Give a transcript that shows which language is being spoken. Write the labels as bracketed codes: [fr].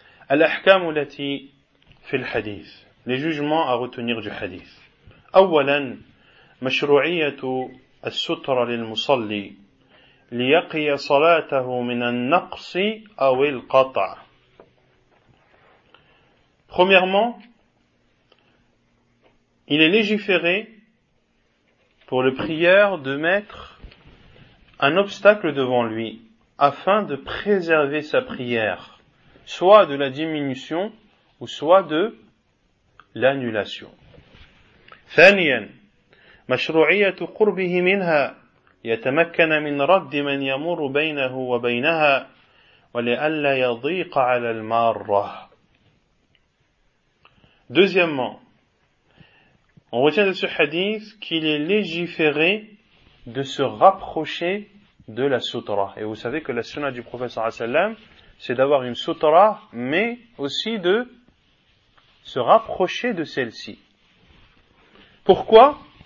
[ar] الْأَحْكَامُ الَّتِي فِي الْحَدِيثِ, [fr] les jugements à retenir du hadith. [ar] أَوَّلًا مَشْرُعِيَةُ السُّطْرَ لِلْمُصَلِّي ليقي صلاته من النقص أو القطع. [fr] Premièrement, il est légiféré pour le prieur de mettre un obstacle devant lui afin de préserver sa prière, soit de la diminution ou soit de l'annulation. [ar] ثانيا, مشروعية قربه منها يتمكن من رد من يمر بينه وبينها ولئلا يضيق على المارة. [fr] Deuxièmement, on retient de ce hadith qu'il est légiféré de se rapprocher de la sutra. Et vous savez que la sunna du prophète sallam, c'est d'avoir une sutra, mais aussi de se rapprocher de celle-ci. Pourquoi?